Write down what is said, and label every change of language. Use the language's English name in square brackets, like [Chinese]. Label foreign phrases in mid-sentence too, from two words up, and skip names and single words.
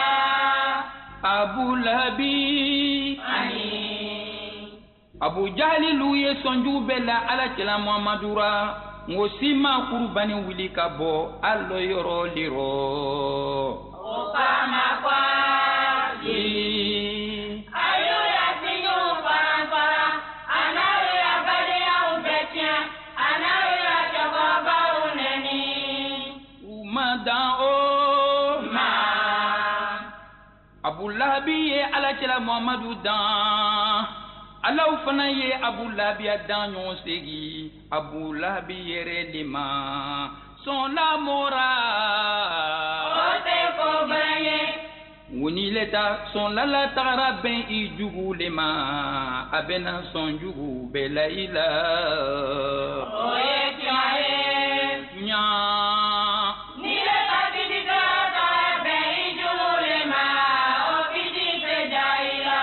[Bambara] abu lahabi ani abu jahililu ye sɔnjugu bɛɛ la ala cɛla muhamadura ngo si ma kurubani wuli ka bɔ alɔ yɔrɔ lirɔ o kama kwa ye ayo ya sinyu fara anayo ya baliyaw bɛɛ tiɲɛ anayo ya cɛkɔrɔbaw nɛni u ma dan o ma abu lahabi ye ala cɛla muhamadu dan alaw fana ye abu lahabiya dan ɲɔgɔn segi abu lahabi yɛrɛ de ma sɔn lamɔra o tɛ ko gbɛɲɛ woni le ta sɔn lala tagara bɛn i jugu le ma a bɛna sɔn jugu bɛɛ la i la o ye tiɲɛ ye ɲa Ni le ka kiti tɛrɛ tɔrɔ bɛn i jugu le ma o kiti tɛ ja i la